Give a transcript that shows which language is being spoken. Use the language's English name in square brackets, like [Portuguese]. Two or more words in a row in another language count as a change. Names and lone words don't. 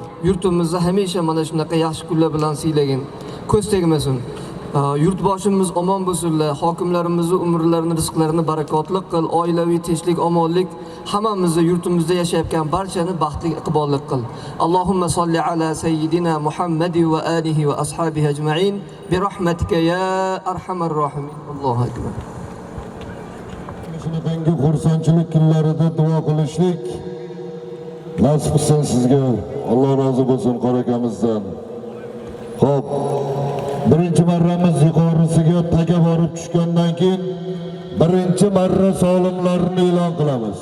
[Uzbek] Yurtimizni hamisha mana shunaqa yaxshi kunlar bilan siylagin. Ko'z tegmasin. Yurtboshimiz omon bo'lsinlar, hokimlarimizni umrlarini, rizqlarini barakotli qil, oilaviy tinchlik, omonlik, hammamizni yurtimizda yashayotgan barchani baxtli, iqbolli qil. [Arabic] اللهم صل على سيدنا محمد وآله وأصحابه أجمعين برحمتك يا أرحم الراحمين. الله أكبر. [Uzbek] Shunaqangi xursandchilik kunlarida duo qilishlik nasib qilsin sizga. Alloh rozi bo'lsin qorakamizdan. Xo'p, birinchi marramiz yuqorisiga taga borib tushgandan keyin birinchi marra solimlarini e'lon qilamiz.